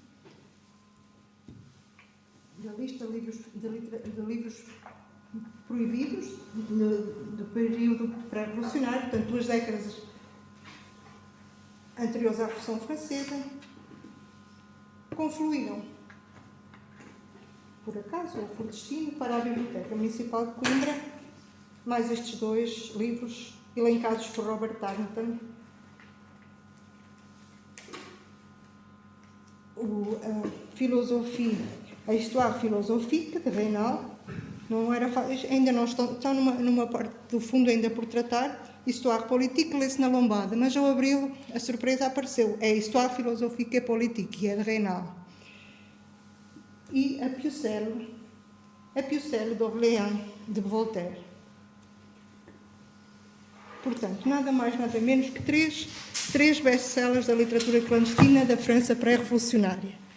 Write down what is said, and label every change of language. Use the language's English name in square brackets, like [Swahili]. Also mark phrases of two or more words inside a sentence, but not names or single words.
[Portuguese] da lista de livros proibidos do período pré-revolucionário, portanto, 2 décadas anteriores à Revolução Francesa, confluíram, por acaso ou por destino, para a Biblioteca Municipal de Coimbra, mais estes 2 livros elencados por Robert Tarleton. A Histoire philosophique de Raynal, ainda não está numa parte do fundo ainda por tratar. Histoire politique lê-se na lombada, mas ao abri-lo a surpresa apareceu. É Histoire philosophique et politique, que é de Raynal. E a Pucelle d'Orléans de Voltaire. Portanto, nada mais, nada menos que 3 best-sellers da literatura clandestina da França pré-revolucionária.